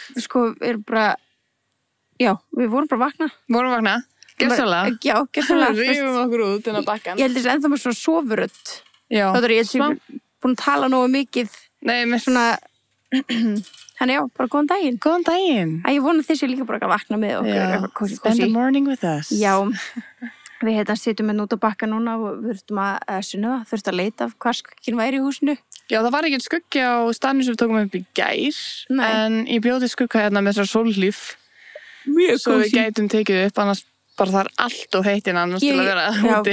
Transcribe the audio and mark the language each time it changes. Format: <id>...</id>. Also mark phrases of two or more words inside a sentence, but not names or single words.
<is>Sko, við erum bara, já, við vorum bara að vakna. Vorum vakna? Gersalega? Já, gersalega. Rífum okkur út inn á bakkan. Ég held þess ennþá með svona sofurödd. Já. Það er ég búin að tala nógu mikið. Nei, með svona, hann já, bara góðan daginn. Góðan daginn. Ég vona þessi líka bara að vakna með okkur. Já,</is> <en>spend the morning with us.</en> <is>Já, við sitjum með út á bakka núna og við þurftum að leita af hvað skugginn væri í húsinu. Já, það var ekki skuggi á staðnum sem við tókum upp í gær. Nei. En ég bjóði skugga hérna með þessar sólhlíf. Mjög svo við gætum tekið upp, annars bara það er allt og heitin annars til að vera úti.</is>